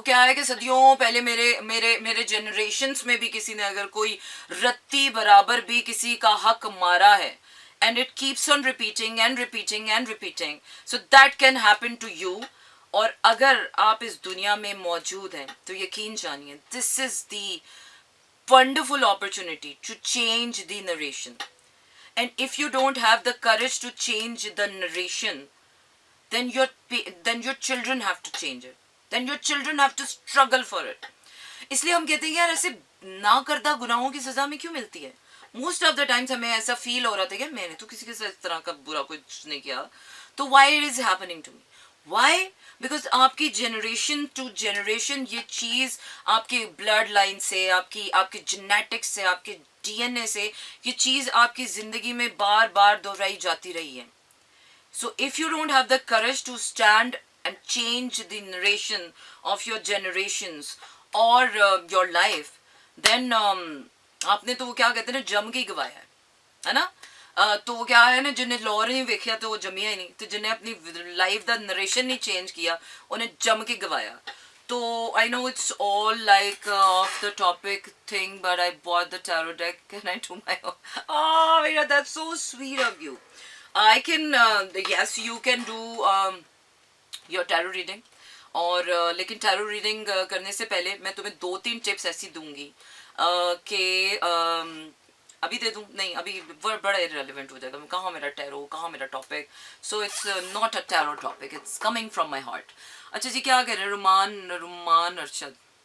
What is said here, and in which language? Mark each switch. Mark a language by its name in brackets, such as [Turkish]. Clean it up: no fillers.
[Hindi] वो क्या है कि सदियों पहले मेरे मेरे मेरे जनरेशन्स में भी किसी ने अगर कोई रत्ती बराबर भी किसी का हक मारा है, [English] And it keeps on repeating and repeating and repeating, so that can happen to you. [Hindi] और अगर आप इस दुनिया में मौजूद हैं तो यकीन जानिए [English] This is the wonderful opportunity to change the narration. And if you don't have the courage to change the narration, then your children have to change it. Then your children have to struggle for it. [Hindi] इसलिए हम कहते हैं यार ऐसे ना करदा गुनाहों की सजा में क्यों मिलती है। मोस्ट ऑफ द टाइम्स हमें ऐसा फील हो रहा था कि मैंने तो किसी के साथ इस तरह का बुरा कुछ नहीं किया, तो [English] Why it is happening to me. Why? [Hindi] Because आपकी जनरेशन टू जनरेशन ये चीज आपके ब्लड लाइन से, आपके जेनेटिक्स से, आपके डीएनए से ये चीज आपकी जिंदगी में बार बार दोहराई जाती रही है। [English] So if you don't have the courage to stand and change the narration of your generations or your life, then [Hindi] आपने तो वो क्या कहते हैं ना, जम के ही गवाया है ना। तो वो क्या है ना, जिन्हें लॉर नहीं देखा तो वो जमिया ही नहीं, तो जिन्हें अपनी लाइफ का नरेशन नहीं चेंज किया उन्हें जम के गवाया। [English] तो I know it's all like off the topic thing, but I bought the tarot deck and I do my own. Oh, that's so sweet of you. I can, yes, you can do your tarot reading. [Hindi] और लेकिन tarot reading करने से पहले मैं तुम्हें 2-3 tips ऐसी दूंगी कि अभी दे दूं नहीं, अभी बड़ा इरेलीवेंट हो जाएगा, कहाँ मेरा टैरो, कहाँ मेरा topic. [English] So it's not a tarot topic, it's coming from my heart. [Hindi] अच्छा जी, क्या कह रहे हैं रुमान रुमान अरशद।